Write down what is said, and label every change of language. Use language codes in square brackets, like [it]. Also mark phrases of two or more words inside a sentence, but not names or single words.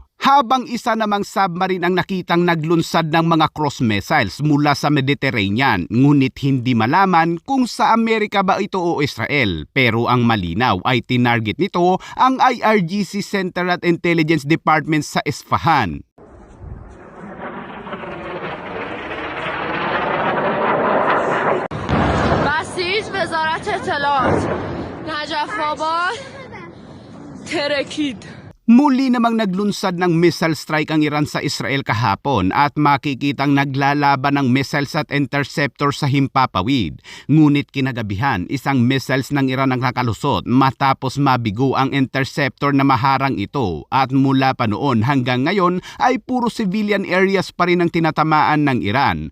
[tl] Habang isa namang submarine ang nakitang naglunsad ng mga [en] cross missiles [tl] mula sa Mediterranean, ngunit hindi malaman kung sa Amerika ba ito o Israel. Pero ang malinaw ay tinarget nito ang IRGC Center at [en] Intelligence Department [tl] sa Isfahan. [fa] بسیج وزارت اطلاعات نجف آباد ترکید. [tl] Muli namang naglunsad ng missile strike ang Iran sa Israel kahapon at makikitang naglalaban ng missiles at interceptor sa himpapawid. Ngunit kinagabihan, isang missiles ng Iran ang nakalusot matapos mabigo ang interceptor na maharang ito at mula pa noon hanggang ngayon ay puro [en] civilian areas [tl] pa rin ang tinatamaan ng Iran.